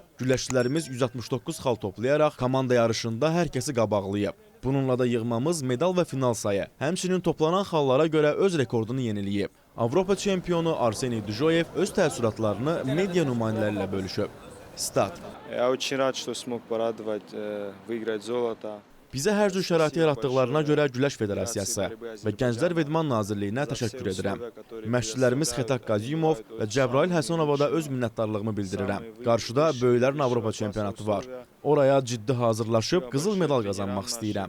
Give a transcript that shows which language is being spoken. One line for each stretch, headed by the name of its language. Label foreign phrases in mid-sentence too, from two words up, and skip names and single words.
Azerbaijani: Güləşçilərimiz 169 xal toplayaraq komanda yarışında hər kəsi qabaqlayıb. Bununla da yığmamız medal və final sayı, həmçinin toplanan xallara görə öz rekordunu yeniləyib. Avropa çempionu Arseniy Dijoyev öz təəssüratlarını media nümayəndələri ilə bölüşüb. Stat.
Russian: Я очень рад, что смог порадовать, выиграть золото.
Azerbaijani: Bizə hər cür şəraiti yaratdıqlarına görə Güləş Federasiyası və Gənclər və İdman Nazirliyinə təşəkkür edirəm. Məşqçilərimiz Xətaq Qazimov və Cəbrayıl Həsənova da öz minnətdarlığımı bildirirəm. Qarşıda böyüklərin Avropa çempionatı var. Oraya ciddi hazırlaşıb qızıl medal qazanmaq istəyirəm.